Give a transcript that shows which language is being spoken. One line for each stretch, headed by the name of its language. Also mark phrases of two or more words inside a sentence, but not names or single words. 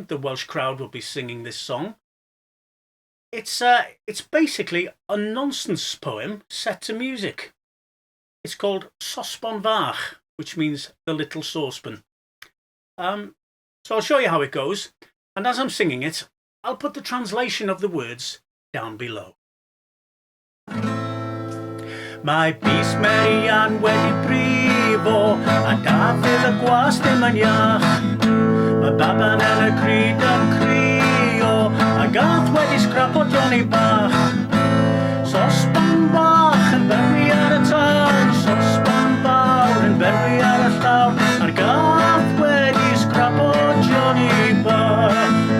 English: The Welsh crowd will be singing this song. It's basically a nonsense poem set to music. It's called Sosban Fach, which means the Little Saucepan. So I'll show you how it goes, and as I'm singing it, I'll put the translation of the words down below.
Welsh: Mae bys Merian wedi brifo, a dafydd y gwas dim yn iach. Mae baban yn y cryd yn crio, a gath wedi scrapo Johnny bach. Sosban bach yn berwi ar y tân, sosban fawr yn berwi ar y llawr, a'r gath wedi scrapo Johnny bach.